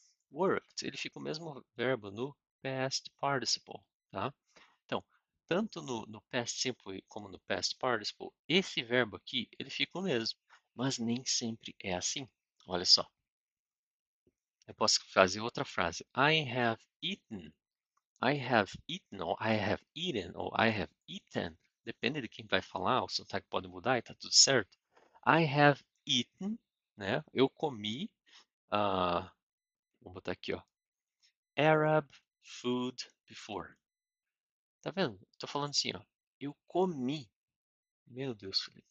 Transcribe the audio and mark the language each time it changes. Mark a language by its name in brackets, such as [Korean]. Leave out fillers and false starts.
[Portuguese] Worked, ele fica o mesmo verbo no past participle, tá? Então, tanto no past simple como no past participle, esse verbo aqui, ele fica o mesmo, mas nem sempre é assim. Olha só, eu posso fazer outra frase. [English] Ou I have eaten, ou I have eaten. [Portuguese] Depende de quem vai falar, o sotaque pode mudar e tá tudo certo. [English] I have eaten, [Portuguese] né? Eu comi, vamos botar aqui, ó. [English] Arab food before. [Portuguese] Tá vendo? Tô falando assim, ó. Eu comi. Meu Deus, Felipe.